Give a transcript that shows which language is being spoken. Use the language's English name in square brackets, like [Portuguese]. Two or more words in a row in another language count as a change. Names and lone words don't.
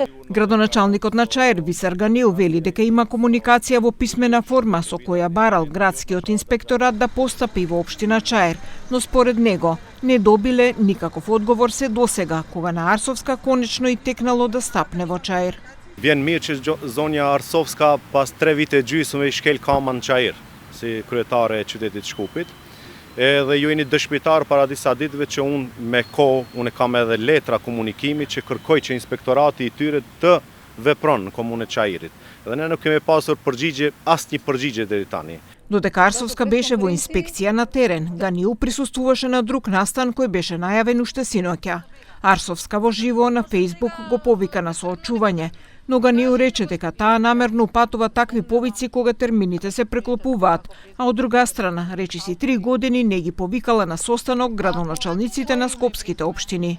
[Macedonian] Градоначалникот на Чаир Висар Ганил вели дека има комуникација во писмена форма со која барал градскиот инспекторат да постапи во општина Чаир, но според него не добиле никаков одговор се досега, кога на Арсовска конечно и текнало да стапне во Чаир. [Albanian] Vjen mirë që zonja Arsovska pas 3 vite gjysmë i shkel kamën Çajir si kryetare e qytetit Shkupit. Edhe ju jeni dëshmitar para disa ditëve që unë kam edhe letra komunikimi që kërkoj që inspektorati i tyre të vepron në komunën e Çajirit. Dhe ne nuk kemi pasur përgjigje, asnjë përgjigje deri tani. [Macedonian] Додека Арсовска беше во инспекција на терен, Ганил присуствуваше на друг настан кој беше најавен уште синоќа. Арсовска во живо на Facebook го повика на соочување, но Ганил рече дека таа намерно упатува такви повици кога термините се преклопуваат, а од друга страна, речиси 3 години не ги повикала на состанок градоначалниците на скопските општини.